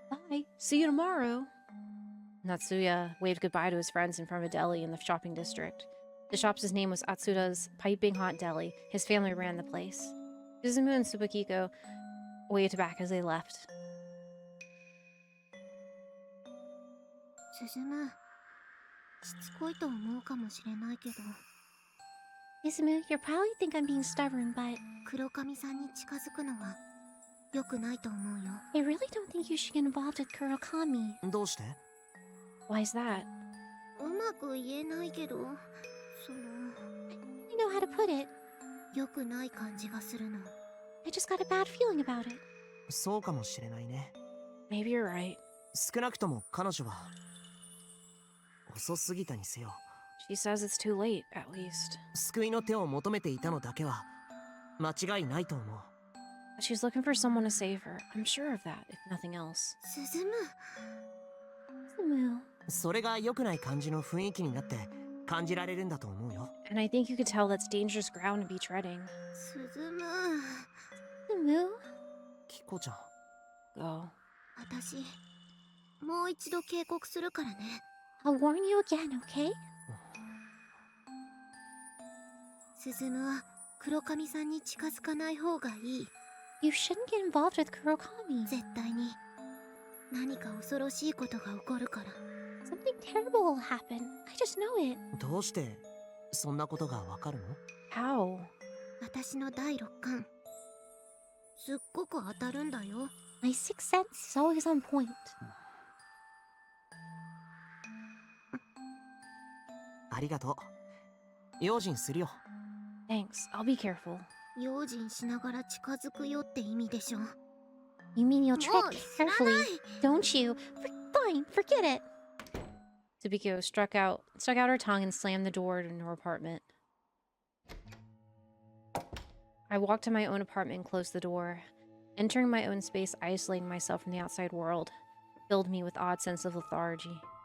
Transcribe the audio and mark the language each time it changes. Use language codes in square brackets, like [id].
[en] Bye. See you tomorrow. Natsuya waved goodbye to his friends in front of a deli in the shopping district. The shop's name was Atsuda's Piping Hot Deli. His family ran the place. Suzumu and Tsubakiko waved back as they left. [ja] スズム、しつこいと思うかもしれないけど。 [en] Suzumu, you probably think I'm being stubborn, but [ja] 黒髪さんに近づくのは良くないと思うよ。 [en] I really don't think you should get involved with Kurokami. [ja] どうして？ [en] Why is that? [ja] うまく言えないけど、その [en] I know how to put it. [ja] 良くない感じがするの。 [en] I just got a bad feeling about it. [ja] そうかもしれないね。 [en] Maybe you're right. [ja] 少なくとも彼女は遅すぎたにせよ。 [en] She says it's too late, at least. [ja] 救いの手を求めていたのだけは間違いないと思う。 [en] She's looking for someone to save her. I'm sure of that, if nothing else. [ja] スズム。スズム。それが良くない感じの雰囲気になって感じられるんだと思うよ。 [en] And I think you could tell that's dangerous ground to be treading. [ja] スズム。スズム。キコちゃん。 [en] Go. [ja] 私、もう一度警告するからね。 [en] I'll warn you again, okay? [ja] スズムは黒髪さんに近づかない方がいい。 [en] You shouldn't get involved with Kurokami. [ja] 絶対に何か恐ろしいことが起こるから。 [en] Something terrible will happen. I just know it. [ja] どうしてそんなことがわかるの？ [en] How? [ja] 私の第六感。すっごく当たるんだよ。 [en] My sixth sense is always on point. [ja] ありがとう。用心するよ。 [en] Thanks. I'll be careful. [ja] 用心しながら近づくよって意味でしょ。 [en] You mean you'll tread carefully, don't you? Fine, forget it. Tsubikyo stuck out her tongue and slammed the door in her apartment. I walked to my own apartment and closed the door. Entering my own space, isolating myself from the outside world, filled me with odd sense of lethargy.